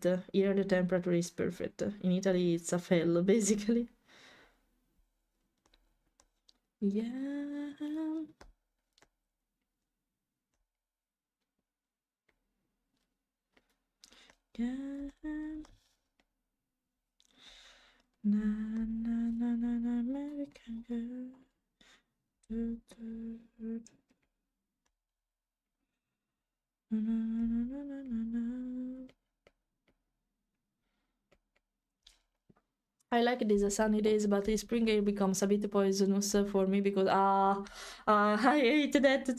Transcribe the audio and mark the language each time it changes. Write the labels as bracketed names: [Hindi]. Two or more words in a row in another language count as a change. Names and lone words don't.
[English] Here the temperature is perfect. In Italy it's a hell basically. Yeah. Yeah. Na na na na na American girl. Do, do, do, do. Na, na, na, na, na, na. I like these sunny days, but in spring it becomes a bit poisonous for me because I hate that too.